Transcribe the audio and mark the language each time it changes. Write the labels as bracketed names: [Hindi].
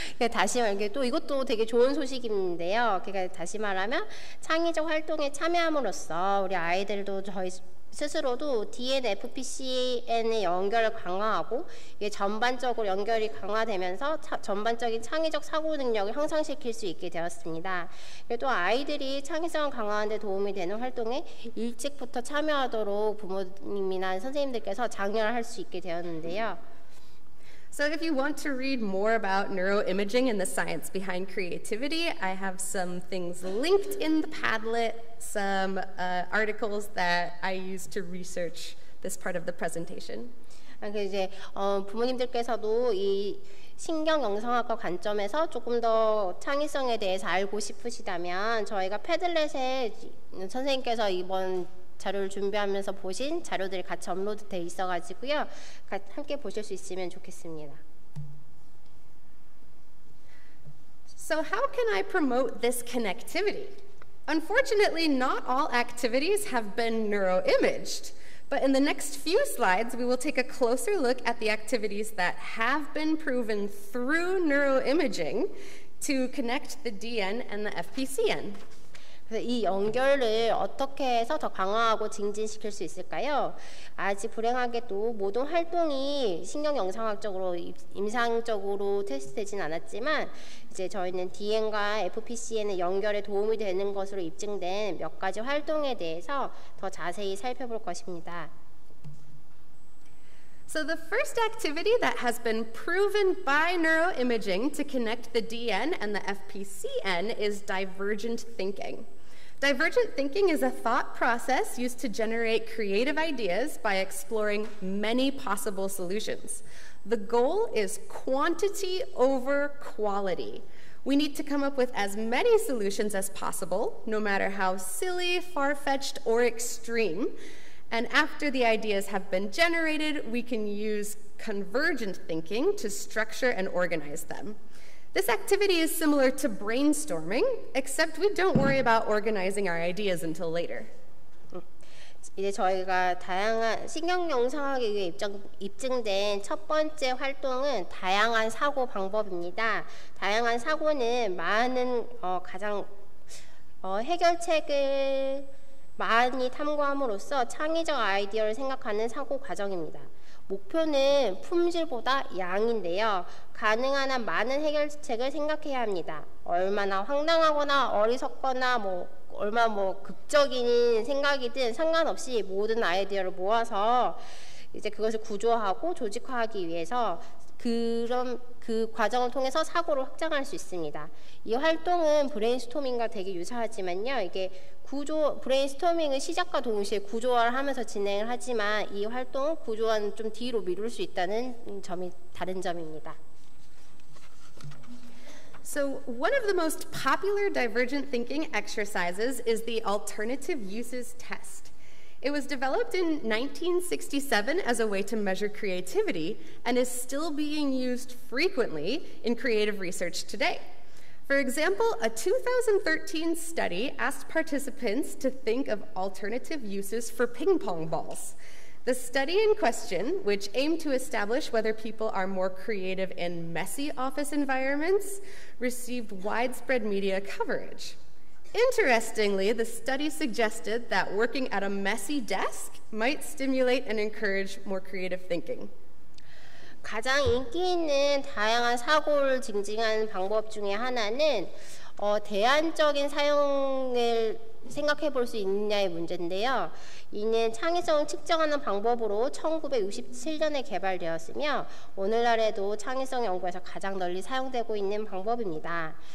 [Korean] 다시 말해 또 이것도 되게 좋은 소식인데요. 그러니까 다시 말하면 창의적 활동에 참여함으로써 우리 아이들도 저희 스스로도 DN, FPCN의 연결을 강화하고 이게 전반적으로 연결이 강화되면서 전반적인 창의적 사고 능력을 향상시킬 수 있게 되었습니다. 또 아이들이 창의성을 강화하는 데 도움이 되는 활동에 일찍부터 참여하도록 부모님이나 선생님들께서 장려를 할 수 있게 되었는데요. [English] So if you want to read more about neuroimaging and the science behind creativity, I have some things linked in the Padlet, some articles that I used to research this part of the presentation. [Korean] 이제 부모님들께서도 이 신경 영상학과 관점에서 조금 더 창의성에 대해서 알고 싶으시다면 저희가 패들렛에 선생님께서 이번 자료를 준비하면서 보신 자료들이 같이 업로드돼 있어가지고요. 함께 보실 수 있으면 좋겠습니다. [English] So how can I promote this connectivity? Unfortunately, not all activities have been neuroimaged. But in the next few slides, we will take a closer look at the activities that have been proven through neuroimaging to connect the DN and the FPCN. [Korean] 그래서 이 연결을 어떻게 해서 더 강화하고 증진시킬 수 있을까요? 아직 불행하게도 모든 활동이 신경 영상학적으로 임상적으로 테스트되진 않았지만 이제 저희는 DN과 FPC에는 연결에 도움이 되는 것으로 입증된 몇 가지 활동에 대해서 더 자세히 살펴볼 것입니다. [English] So the first activity that has been proven by neuroimaging to connect the DN and the FPCN is divergent thinking. Divergent thinking is a thought process used to generate creative ideas by exploring many possible solutions. The goal is quantity over quality. We need to come up with as many solutions as possible, no matter how silly, far-fetched, or extreme. And after the ideas have been generated, we can use convergent thinking to structure and organize them. This activity is similar to brainstorming, except we don't worry about organizing our ideas until later. [Korean] 이제 저희가 다양한 신경 영상학에 의해 입증된 첫 번째 활동은 다양한 사고 방법입니다. 다양한 사고는 많은 가장 해결책을 많이 탐구함으로써 창의적 아이디어를 생각하는 사고 과정입니다. 목표는 품질보다 양인데요. 가능한 한 많은 해결책을 생각해야 합니다. 얼마나 황당하거나 어리석거나 얼마나 극적인 생각이든 상관없이 모든 아이디어를 모아서 이제 그것을 구조하고 조직화하기 위해서 그 과정을 통해서 사고를 확장할 수 있습니다. 이 활동은 브레인스토밍과 되게 유사하지만요. 이게 브레인스토밍은 시작과 동시에 구조화를 하면서 진행을 하지만 이 활동은 구조화는 좀 뒤로 미룰 수 있다는 점이 다른 점입니다. [English] So one of the most popular divergent thinking exercises is the alternative uses test. It was developed in 1967 as a way to measure creativity and is still being used frequently in creative research today. For example, a 2013 study asked participants to think of alternative uses for ping pong balls. The study in question, which aimed to establish whether people are more creative in messy office environments, received widespread media coverage. Interestingly, the study suggested that working at a messy desk might stimulate and encourage more creative thinking. [Korean] 가장 인기 있는 다양한 사고를 증진하는 방법 중에 하나는 대안적인 사용을 생각해 볼 수 있느냐의 문제인데요. 이는 창의성을 측정하는 방법으로 1967년에 개발되었으며 오늘날에도 창의성 연구에서 가장 널리 사용되고 있는 방법입니다.